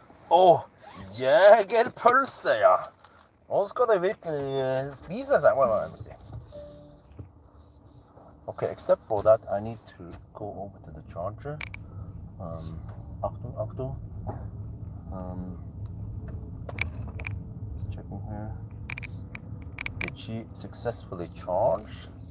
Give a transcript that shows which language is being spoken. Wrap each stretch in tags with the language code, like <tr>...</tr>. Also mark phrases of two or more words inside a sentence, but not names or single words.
<no>jegerpølse, ja. Nå skal det virkelig spise seg.</no> <en>Let me see. Okay, except for that, I need to go over to the charger. Achtung. Checking here. Did she successfully charge?</en>